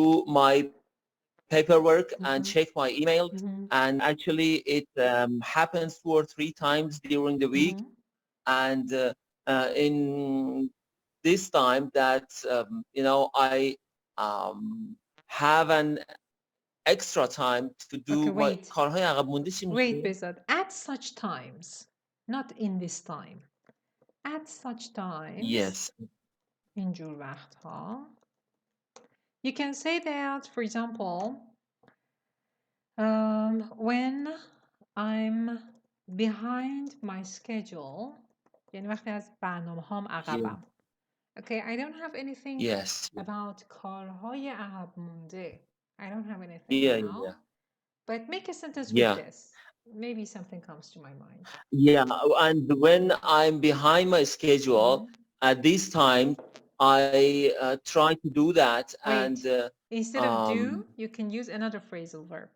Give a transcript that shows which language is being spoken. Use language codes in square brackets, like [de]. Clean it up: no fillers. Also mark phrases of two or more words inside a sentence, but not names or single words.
[en] my paperwork and check my email, and actually it happens 2 or 3 times during the week, and in this time that I have an extra time to do my [fa] کارهای عقب مونده. چی میشه؟ [en] Wait, Behzat. At such times, not in this time. At such times. Yes. [fa] اینجور وقتها. [en] You can say that, for example, when I'm behind my schedule, [fa] یعنی وقتی از برنامه‌هام عقبم. [en] Okay, I don't have anything about [fa] کارهای عقب مونده. [en] I don't have anything now. But make a sentence with this. Maybe something comes to my mind. Yeah, and when I'm behind my schedule, at this time, I try to do that. Wait. And instead of do, you can use another phrasal verb.